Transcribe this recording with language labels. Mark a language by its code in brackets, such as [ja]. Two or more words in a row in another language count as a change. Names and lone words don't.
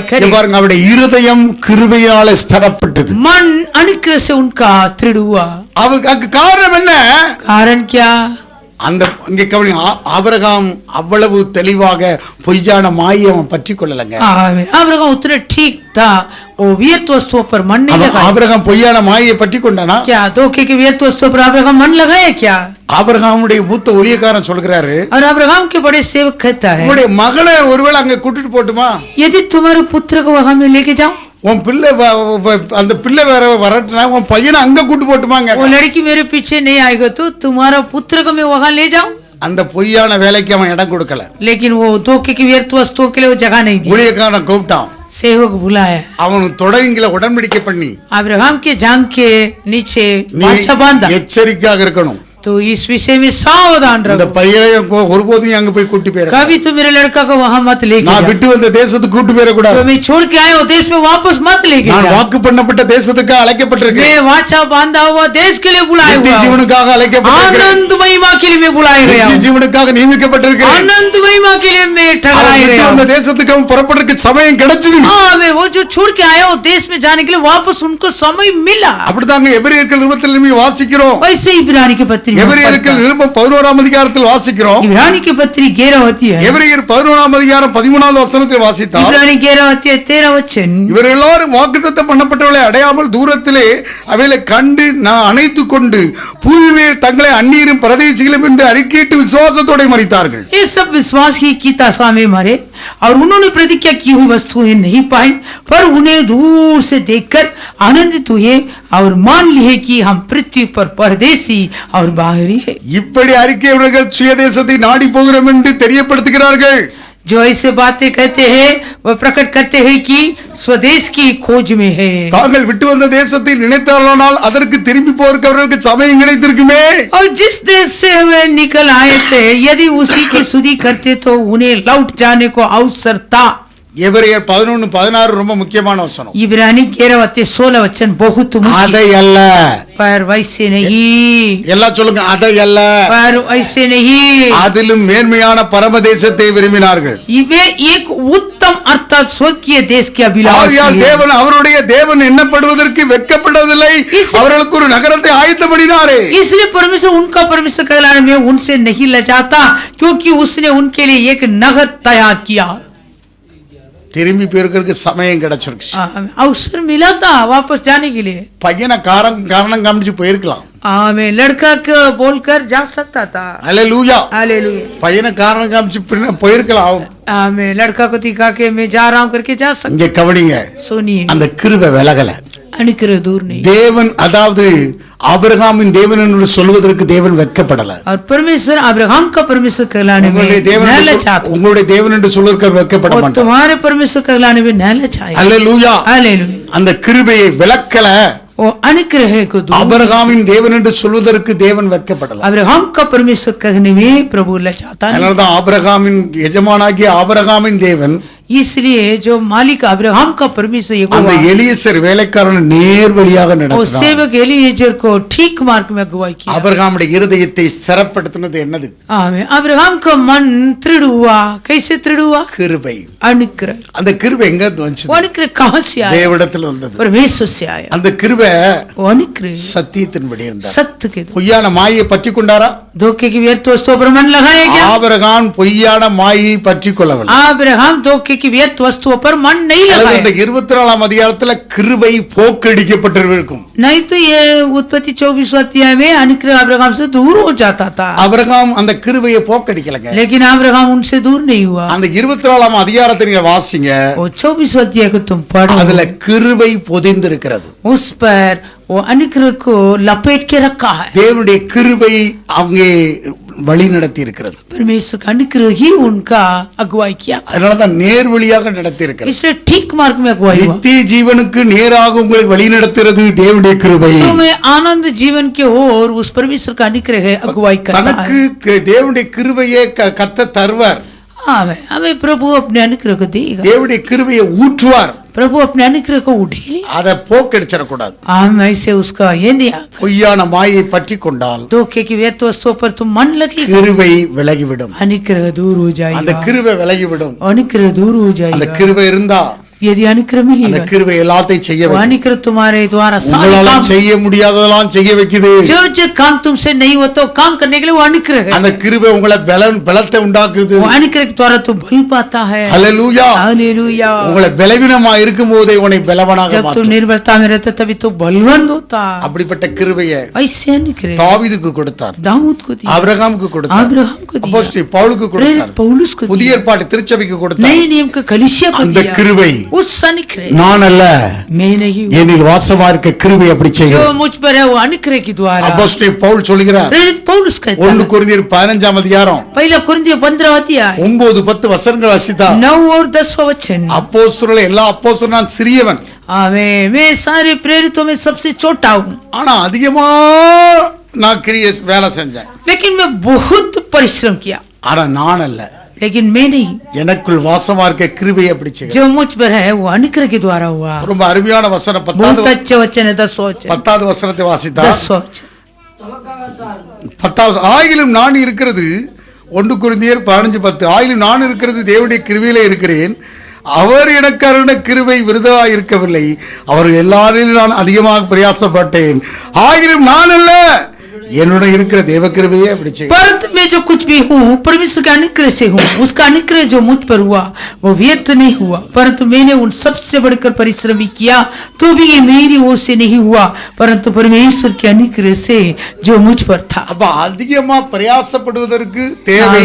[ta] இங்க [hi] करेगा। [ta] பாருங்க, அவருடைய இருதயம் கிருபையால ஸ்திரப்பட்டது. [hi] मन अनुग्रह से उनका दृढ़ हुआ। [ta] அதுக்கு காரணம் என்ன? [hi] कारण क्या? [ta] அந்த இங்க கவனி, ஆபிரகாம் அவ்வளவு தெளிவாக பொய்யான மாயை அவன் பற்றி கொள்ளலங்க. [hi] अब्राहम उतने ठीक था, वो व्यर्थ वस्तुओं पर मन नहीं लगाया। [ta] ஆபிரகாம் பொய்யான மாயை பற்றி கொண்டானா? [hi] क्या धोखे की व्यर्थ वस्तुओं पर अब्राहम मन लगाया क्या? [ta] ஆபிரகாமுடைய மூத்த ஊழியக்காரன் சொல்கிறாரு, [hi] और अब्राहम के बड़े सेवक कहता है, [ta] உங்களுடைய மகனை ஒருவேளை அங்க கூட்டிட்டு போட்டுமா? [hi] यदि तुम्हारे पुत्र को वहां में लेके जाओ, [ta] உன் பிள்ளை அந்த பிள்ளை வேற வரட்டுனா உன் பையனை அங்க கூட்டு போட்டுமாங்க. [hi] वो लड़की मेरे पीछे नहीं आएगा तो तुम्हारा पुत्र को मैं वहां ले जाऊं। [ta] அந்த பொய்யான வேலைக்கு அவன் இடம் கொடுக்கல. [hi] लेकिन वो धोखे की व्यर्थ वस्तुओं के लिए वो जगह नहीं दी। [ta] ஊழியக்காரன் கூப்பிட்டான், [hi] सेवक बुलाया, [ta] அவன் தொடங்கில உடன்படிக்கை பண்ணி [hi] अब्राहम के जांग के नीचे [ta] நீ [hi] वाचा बांधा, [ta] எச்சரிக்கையாக இருக்கணும். [hi] तो इस विषय में सावधान [ta] இந்த [hi] रहो, [ta] பையனை ஒருபோதும் அங்க போய் கூட்டி போயிரு. [hi] कभी तुम मेरे लड़का को वहां मत लेके [ta] நான் [hi] जाओ, [ta] விட்டு வந்த தேசத்துக்கு கூட்டி போயிட கூடாது. [hi] तो मैं छोड़ के आया हूं देश में वापस मत लेके [ta] நான் [hi] जाओ। [ta] வாக்கு பண்ணப்பட்ட தேசத்துக்கு அழைக்கப்பட்டிருக்கிறேன். [hi] मैं वाचा बांधा हुआ देश के लिए बुलाया [ta] நித்திய [hi] हुआ हूं। [ta] ஜீவனுக்காக அழைக்கப்பட்டிருக்கிறேன். [hi] आनंद महिमा के लिए मैं बुलाया गया [ta] நித்திய [hi] हूं। [ta] ஜீவனுக்காக நியமிக்கப்பட்டிருக்கிறேன். [hi] आनंद महिमा के लिए मैं [ta] அவன் [hi] ठहराया [ta] விட்டு [hi] गया [ta] வந்த [hi] हूं। [ta] தேசத்துக்கு அவன் புறப்படுறதுக்கு சமயம் கிடைச்சது. [hi] हाँ, मैं वो जो छोड़ के आया हूं देश में जाने के लिए वापस उनको समय मिला। [ta] அப்படிதாங்க எபிரேயர்கள் நிருபத்தில் வாசிக்கிறோம். [hi] वैसे ही इब्रानी की पत्री में [ta] எபிரேயர்கள் [hi] पढ़ता। [ta] நிருபம் 11ஆம் அதிகாரத்தில் வாசிக்கிறோம். [hi] इब्रानी की पत्री 11 होती है। [ta] எபிரேயர் 11ஆம் அதிகாரம் 13வது வசனத்தை வாசித்தால், [hi] इब्रानी 11 होती है 13 वचन। [ta] இவர் எல்லாரும் வாக்குத்தத்தம் பண்ணப்பட்டவர்களை அடையாமல் தூரத்திலே அவைகளை கண்டு அணைத்து கொண்டு பூமி மேல் தங்களை அந்நியரும் பரதேசிகளும் என்று அறிக்கையிட்டு விசுவாசத்தோட மரித்தார்கள். [hi] ये सब विश्वास की दशा में मरे और उन्होंने प्रतिज्ञा की हुई वस्तुएं नहीं पाई, पर उन्हें दूर से देखकर आनंदित हुए और मान लिए कि हम पृथ्वी पर परदेसी और बाहरी है। [ta] இப்படி அறிக்கையுடையவர்கள் சுயதேசத்தை நாடி போகிறோம் என்று தெரியப்படுத்துகிறார்கள். [hi] जो ऐसे बातें कहते हैं वह प्रकट करते हैं कि स्वदेश की खोज में है। [ta] தாங்கள் விட்டு வந்த தேசத்தை நினைத்தானால் அதற்கு திரும்பி போறதுக்கு அவர்களுக்கு சமயம் கிடைத்திருக்குமே. [hi] और जिस देश से वे निकल आए थे यदि उसी की सुधि करते तो उन्हें लौट जाने को अवसर था। [ta] எபிரேயர் 11:16 ரொம்ப முக்கியமான வசனம். [hi] इब्रानी 11:16 वचन बहुत मुख्य। [ta] அதை அல்ல, [hi] पर वैसे नहीं, [ta] எல்லாம் சொல்லுங்க, அதை அல்ல, [hi] पर ऐसे नहीं, [ta] அதிலும் மேன்மையான பரம தேசத்தை விரும்பினார்கள். [hi] वे एक उत्तम अर्थात स्वर्गीय देश के अभिलाषी [ta] ஆகையால் [hi] हैं। [ta] தேவன் அவருடைய தேவன் எண்ணப்படுவதற்கு வெட்கப்படவில்லை, அவர்களுக்கு ஒரு நகரத்தை ஆயத்தப்படுத்தினாரே. [hi] इसलिए परमेश्वर उनका परमेश्वर कहलाने में उनसे नहीं लजाता, क्योंकि उसने उनके लिए एक नगर तैयार किया। [ta] திரும்பி போயிருக்கிறதுக்கு சமயம் கிடைச்சிருக்கு. [hi] अवसर मिला था वापस जाने के लिए। [ta] பையனை காரணம் காமிச்சு போயிருக்கலாம். [hi] मैं लड़का को बोलकर जा सकता था। [ta] அல்லேலூயா. [hi] हालेलुया। [ta] பையனை காரணம் காமிச்சு போயிருக்கலாம். [hi] मैं लड़का को दिखा के मैं जा रहा हूँ करके जा सकता। [ta] இங்க கவனிங்க, [hi] सुनिए, [ta] அந்த கிருபை விலகல. [hi] अनुग्रह दूर नहीं। [ta] தேவன் அதாவது ஆபிரகாமின் தேவன் என்று சொல்வதற்கு தேவன் வெட்கப்படல. [hi] और परमेश्वर अब्राहम का परमेश्वर कहलाने में [ta] உங்களுடைய தேவன் [hi] न [ta] என்று [hi] लजाता। [ta] உங்களுடைய தேவன் என்று சொல்வதற்கு வெட்கப்பட [hi] और [ta] மாட்டார். [hi] तुम्हारे परमेश्वर कहलाने में न लजाए। [ta] அல்லேலூயா. [hi] हालेलुया। [ta] அந்த கிருபையை விலக்கல. [hi] वो अनुग्रह को दूर। [ta] ஆபிரகாமின் தேவன் என்று சொல்வதற்கு தேவன் வெட்கப்படல. [hi] अब्राहम का परमेश्वर कहने में प्रभु लजाता नहीं। [ta] அதனாலதான் ஆபிரகாமின் எஜமானாகிய ஆபிரகாமின் தேவன் [hi] इसलिए जो मालिक अब्राहम का परमेश्वर [ta] அந்த [hi] यहोवा, [ta] எலியேசர் வேலைக்காரனை நேர் வழியாக [hi] वो [ta] நடத்தினார். [hi] सेवक एलीएजर को ठीक मार्ग में अगुवाई किया। [ta] ஆபிரகாமுடைய இருதயத்தை ஸ்திரப்படுத்தினது என்னது? [hi] आमीन। अब्राहम का मन दृढ़ हुआ। कैसे दृढ़ हुआ? [ta] கிருபை. [hi] अनुग्रह। [ta] அந்த கிருபை எங்க இருந்து வந்துச்சு? [hi] वो अनुग्रह कहाँ से आया? [ta] தேவனிடத்தில் வந்தது. [hi] परमेश्वर से आया। [ta] அந்த கிருபை [hi] वो अनुग्रह [ta] சத்தியத்தின்படி இருந்தார். [hi] सत्य के द्वारा। [ta] பொய்யான மாயை பற்றி கொண்டாரா? [hi] धोखे की व्यर्थ वस्तुओं पर मन लगाया क्या? [ta] ஆபிரகாம் பொய்யான மாயை பற்றி கொள்ளவில்லை. [hi] अब्राहम धोखे की व्यर्थ वस्तुओं पर मन नहीं [ta] இந்த [hi] लगाया। [ta] 24ஆம் அதிகாரத்துல கிருபை போக்கடிக்கப்பட்டிருக்கும். [hi] नहीं तो ये उत्पत्ति 24 अध्याय में अनुग्रह अब्राहम से दूर हो जाता था। [ta] ஆபிரகாம் அந்த கிருபையை போக்கடிக்கலங்க. [hi] लेकिन अब्राहम उनसे दूर नहीं हुआ। [ta] அந்த 24ஆம் அதிகாரத்தை நீங்க வாசிங்க. [hi] वो 24 अध्याय को तुम पढ़ो, [ta] அதுல கிருபை பொதிந்திருக்கிறது. [hi] उस पर वो अनुग्रह को लपेट के रखा है। [ta] தேவனுடைய கிருபை அங்கே வழி நடத்தி இருக்கிறது. [hi] परमेश्वर का अनुग्रह ही उनका अगुवाई किया, [ta] அதனாலதான் நேர் வழியாக நடத்தி இருக்கிறது. [hi] इसलिए ठीक मार्ग में अगुवाई हुआ। [ta] நித்திய ஜீவனுக்கு நேராக உங்களை வழி நடத்துறது தேவனுடைய கிருபை. [hi] तो मैं आनंद जीवन के ओर उस परमेश्वर का अनुग्रह है अगुवाई करता है। [ta] தனக்கு தேவனுடைய கிருபையை கர்த்தர் தருவார். [hi] हमें प्रभु अपने अनुग्रह को देगा। [ta] தேவனுடைய கிருபையை ஊற்றுவார். [hi] प्रभु अपने अनुग्रह को उठेले। [ta] அதை போக்கடிச்சிடக்கூடாது. [hi] हम ऐसे उसका ये नहीं। [ta] பொய்யான மாயை பற்றி கொண்டால் [hi] धोखे की व्यर्थ वस्तुओं पर तुम मन लगेगा, [ta] கிருபை விலகிவிடும். [hi] अनुग्रह दूर हो [ta] அந்த [hi] जाएगा। [ta] கிருபை விலகிவிடும். [hi] अनुग्रह दूर हो [ta] அந்த [hi] जाएगा। [ta] கிருபை இருந்தா [hi] यदि अनुग्रह [ta] அந்த [hi] मिलेगा [ta] கிருபை எல்லாத்தையும் செய்ய [hi] वो [ta] வைக்கும். [hi] अनुग्रह तुम्हारे द्वारा सारे [ta] உங்களால [hi] काम [ta] செய்ய முடியாததெல்லாம் செய்ய வைக்குது. [hi] जो जो काम तुमसे नहीं होता वो काम करने के लिए वो अनुग्रह है [ta] அந்த கிருபை உங்களை பலத்தை உண்டாக்குது. [hi] वो अनुग्रह के द्वारा तू बल पाता है [ta] ஹல்லேலூயா. [hi] हालेलुया [ta] உங்களை பலவீனமா இருக்கும் போதே உன்னை பலவானாக [hi] जब तू [ta] மாற்றும். [hi] निर्बलता में रहता तभी तो बलवंत होता [ta] அப்படிப்பட்ட கிருபையை [hi] ऐसे अनुग्रह [ta] தாவீதுக்கு கொடுத்தார், [hi] दाऊद को दिया [ta] ஆபிரகாமுக்கு கொடுத்தார், [hi] अब्राहम को दिया [ta] அப்போஸ்தலன் பவுலுக்கு [hi] प्रेरित [ta] கொடுத்தார், [hi] पौलुस को [ta] புதிய [hi] दिया [ta] ஏற்பாட்டு திருச்சபைக்கு கொடுத்தார். [hi] नए नियम का कलीसिया को [ta] அந்த [hi] दिया [ta] கிருபை [hi] उस अनुग्रह [ta] நான் அல்ல, [hi] मैं नहीं हूँ [ta] என்னில் வாசமா இருக்க கிருபை அப்படி [hi] जो [ta] செய்யும். [hi] मुझ पर है वो अनुग्रह के द्वारा [ta] அப்போஸ்தலன் பவுல் சொல்கிறார், [hi] प्रेरित पौलुस कहता [ta] 1 [hi] है [ta] கொரிந்தியர் 15 அதிகாரம் [hi] पहला कुरिन्थियों 15 अध्याय [ta] 9-10 வசனங்கள் வாசித்தா [hi] 9 और 10 वचन [ta] அப்போஸ்தலர்கள் எல்லா அப்போஸ்தலரும் நான் சிறியவன், [hi] मैं सारे प्रेरितों में सबसे छोटा हूँ [ta] ஆனா அதிகமா நான் வேலை செஞ்சேன். [hi] लेकिन मैं बहुत परिश्रम किया [ta] ஆனா நான் அல்ல, [hi] लेकिन मैं नहीं [ta] எனக்குள் வாசமா இருக்க கிருபை அப்படி செய்யும். [hi] जो मुझ पर है वो अनुग्रह के द्वारा हुआ [ta] ரொம்ப அருமையான வசனம். [hi] बहुत अच्छे वचन है 10 वचन [ta] 10வது வசனத்தை வாசித்தா [hi] 10 वचन [ta] தமக்காகத்தான் 10வது ஆயிலும் நான் இருக்கிறது 1 கொரிந்தியர் 15:10 ஆயிலும் நான் இருக்கிறது தேவனுடைய கிருபையிலே இருக்கிறேன், அவர் எனக்கு அருளின கிருபை விருதாய் இருக்கவில்லை, அவர்கள் எல்லாரிலும் நான் அதிகமாக பிரயாசப்பட்டேன், ஆயிலும் நான் அல்ல என்னுடைய இருக்கிற தேவ கிருபையே அப்படி செய்யும். [hi] परंतु मैं जो कुछ भी हूँ परमेश्वर के अनुग्रह से हूँ, उसका अनुग्रह जो मुझ पर हुआ वो व्यर्थ नहीं हुआ, परंतु मैंने उन सबसे बढ़कर परिश्रम भी किया तो भी ये मेरी ओर से नहीं हुआ, परंतु परमेश्वर के अनुग्रह से जो मुझ पर था। [ta] அப்ப அதிகமா பிரயாசப்படுவதற்கு தேவை